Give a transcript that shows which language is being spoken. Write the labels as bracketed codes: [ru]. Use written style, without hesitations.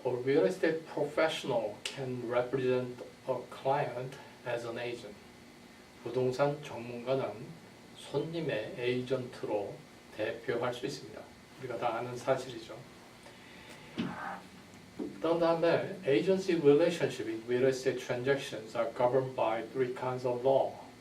[en] A real estate professional can represent a client as an agent. [ko] 부동산 전문가는 손님의 에이전트로 대표할 수 있습니다. 우리가 다 아는 사실이죠. 그런 다음에 [en] agency relationship in real estate transactions are governed by three kinds of law.